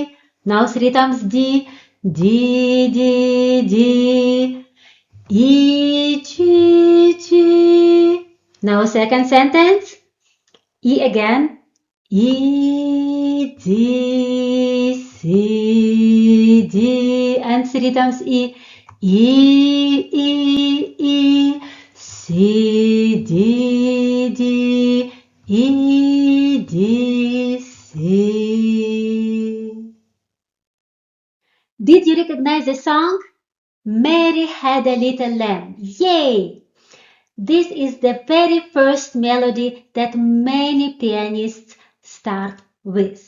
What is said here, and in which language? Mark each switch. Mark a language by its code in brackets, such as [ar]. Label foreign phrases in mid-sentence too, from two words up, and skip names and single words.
[en] Now 3 times D. D. D. D. E. G. G. Now second sentence. E again. E. D. C. D. And 3 times E. E. E. E. C. D. D. E. D. C. Did you recognize the song? Mary Had a Little Lamb. Yay! This is the very first melody that many pianists start with.